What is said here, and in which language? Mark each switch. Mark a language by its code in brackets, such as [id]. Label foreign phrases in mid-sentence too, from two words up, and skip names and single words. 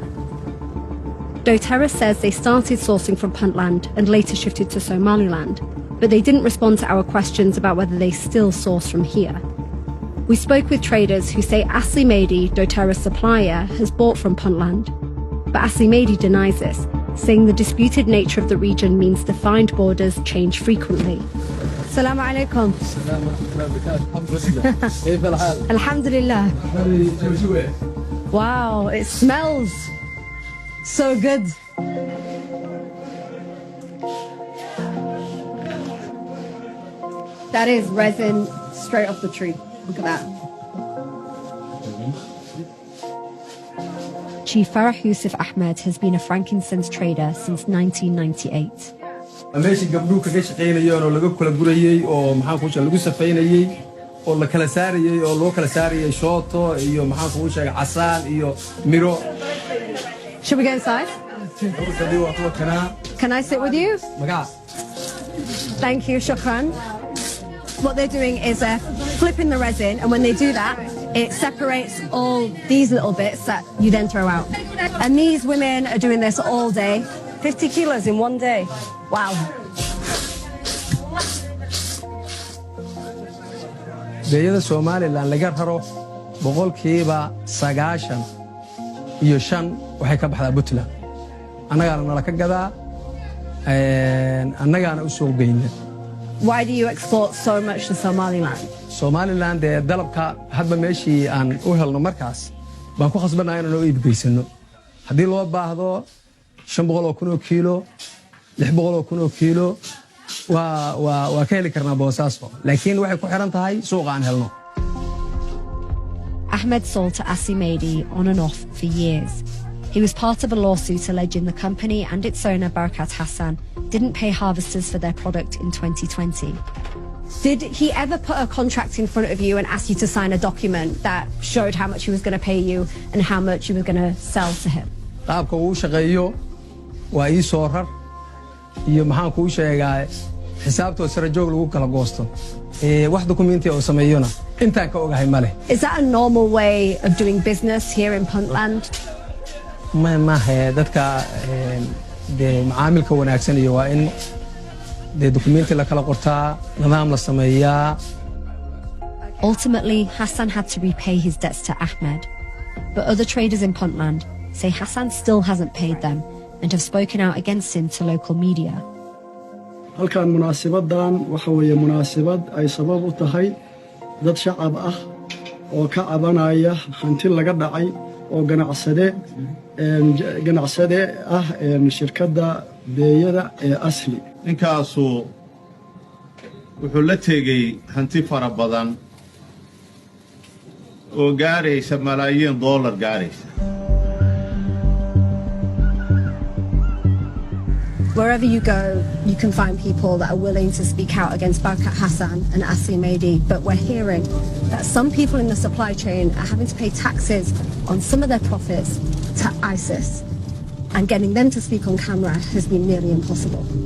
[en] Doterra says they started sourcing from Puntland and later shifted to Somaliland, but they didn't respond to our questions about whether they still source from here. We spoke with traders who say Asli Maydi, Doterra's supplier, has bought from Puntland. But Asli Maydi denies this, saying the disputed nature of the region means defined borders change frequently. [ar] السلام عليكم. الحمد لله. [en] Wow, it smells so good. That is resin straight off the tree. Look at that. Chief Farah Yusuf Ahmed has been a frankincense trader since 1998. [so] meeshii gabdhuhu kaga shaqaynayeen oo laga kala gurayay oo maxaan ku sheegay lagu safaynayay oo la kala saarayay oo loo kala saarayay shooto iyo maxaan ku sheegay casaan iyo miro. [en] Should we go inside? Can I sit with you? Thank you, shukran. What they're doing is flipping the resin, and when they do that, it separates all these little bits that you then throw out. And these women are doing this all day, 50 kilos in one day. Wow. [so] beeyada Somaliland laga raro boqolkiiba 95 waxay ka baxdaa Puntland. annagaana nala ka gadaa annagaana u soo geynaa. [en] Why do you export so much to Somaliland? [so] Somaliland ee dalabka hadba meeshii aan u helno markaas baan ku khasbanahay inaan u iib geysano. haddii loo baahdo 500,000 kiilo 600,000 kiilo waa ka heli karnaa boosaaso laakiin waxay ku xiran tahay suuqa aan helno. [en] Ahmed sold to Asli Maydi on and off for years. He was part of a lawsuit alleging the company and its owner, Hinda-Hassan, didn't pay harvesters for their product in 2020. Did he ever put a contract in front of you and ask you to sign a document that showed how much he was going to pay you and how much you were going to sell to him? [so] qaabka uu shaqeeyo waa ii soo rar iyo maxaan kuu sheegaa xisaabtoo sare joog lagu kala goosto wax dokumenti oo sameeyona intaan ka ogahay male. [en] Is that a normal way of doing business here in Puntland? [so] ma dadka de macaamilka wanaagsan iyo waa in de dokumenti la kala qortaa nidaam la sameeyaa. [en] Ultimately, Hassan had to repay his debts to Ahmed, but other traders in Puntland say Hassan still hasn't paid them and have spoken out against him to local media. [so] halkan munaasabadan waxa weeye munaasabad ay sabab u tahay dad shacab ah oo ka cabanaya hanti laga dhacay oo ganacsade ah shirkadda beeyada ee Asli. ninkaasu wuxuu la tegay hanti fara badan oo gaaraysa malaayiin dollar gaaraysa. [en] Wherever you go, you can find people that are willing to speak out against Hinda-Hassan and Asli Maydi, but we're hearing that some people in the supply chain are having to pay taxes on some of their profits to ISIS, and getting them to speak on camera has been nearly impossible.